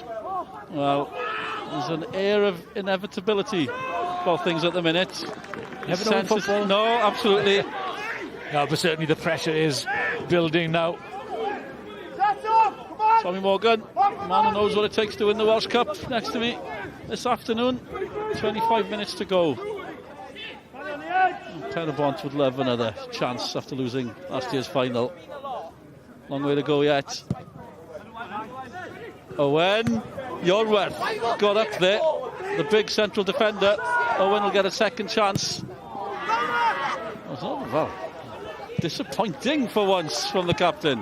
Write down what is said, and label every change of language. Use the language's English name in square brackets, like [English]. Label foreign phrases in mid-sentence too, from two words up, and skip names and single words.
[English] Well, there's an air of inevitability about things at the minute. Never know football. No, absolutely. No, but certainly the pressure is building now. Tommy Morgan, man who knows what it takes to win the Welsh Cup, next to me this afternoon. 25 minutes to go. Pen-y-bont would love another chance after losing last year's final. Long way to go yet. Owen, Yorwerth got up there. The big central defender. Owen will get a second chance. Well, disappointing for once from the captain.